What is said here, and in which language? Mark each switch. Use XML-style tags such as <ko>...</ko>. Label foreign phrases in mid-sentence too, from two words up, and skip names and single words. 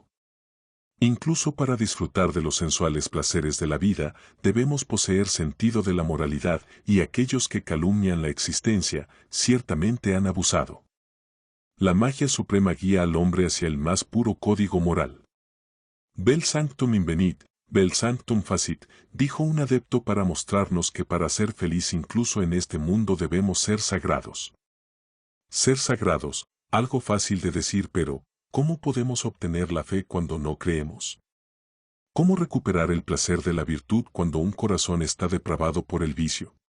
<es>Incluso para disfrutar de los sensuales placeres de la vida, debemos poseer sentido de la moralidad, y aquellos que calumnian la existencia, ciertamente han abusado. La magia suprema guía al hombre hacia el más puro código moral.</es> <la>Vel sanctum invenit, vel sanctum facit,</la> <es>dijo un adepto para mostrarnos que para ser feliz incluso en este mundo debemos ser sagrados. Ser sagrados, algo fácil de decir, pero ¿cómo podemos obtener la fe cuando no creemos? ¿Cómo recuperar el placer de la virtud cuando un corazón está depravado por el vicio?</es>